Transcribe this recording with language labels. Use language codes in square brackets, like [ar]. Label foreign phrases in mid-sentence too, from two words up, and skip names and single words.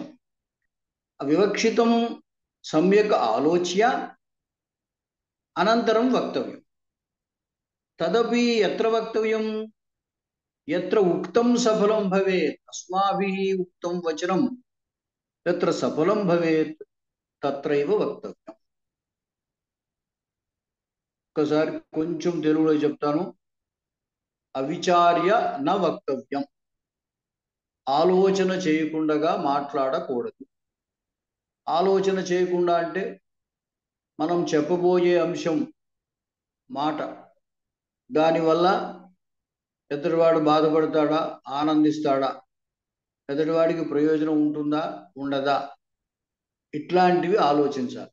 [sa] विवक्षितं सम्यक् आलोच्य अनन्तरं वक्तव्यं. तदपि यत्र वक्तव्यं यत्र उक्तं सफलं भवेत्. अस्माभिः उक्तं वचनं यत्र सफलं भवेत् तत्रैव वक्तव्यम्. [te] ఒకసారి కొంచెం తెలుగులో చెప్తాను. [sa] అవిచార్య న వక్తవ్యం. [te] ఆలోచన చేయకుండా మాట్లాడకూడదు. ఆలోచన చేయకుండా అంటే మనం చెప్పబోయే అంశం మాట దానివల్ల ఎదుటివాడు బాధపడతాడా, ఆనందిస్తాడా, ఎదుటివాడికి ప్రయోజనం ఉంటుందా, ఉండదా, ఇట్లాంటివి ఆలోచించాలి.